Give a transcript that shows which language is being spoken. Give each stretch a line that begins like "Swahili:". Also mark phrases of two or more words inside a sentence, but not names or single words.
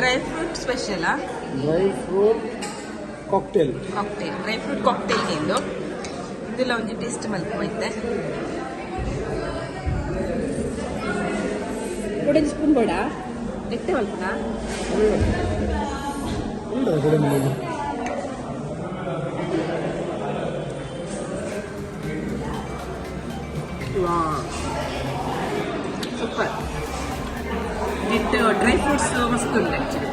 English: ಸ್ಪೆಷಲ್. dry fruit cocktail. dry fruit cocktail
Tulu: ನಿಂದು ಇದೆಲ್ಲ ಒಂದು ಟೇಸ್ಟ್ ಮಲ್ಕೋಯ್ತೆ.
Kannada: ಕೊಡಿ ಸ್ಪೂನ್ ಬೇಡ,
Tulu: ಎಟ್ಟೆ ಮಲ್ಪನ ಸೂಪರ್. ಇಟ್ಟು
English: dry fruits
Tulu: ಮಸ್ತ್ ಉಂಟು ಆ್ಯಕ್ಚುಲಿ.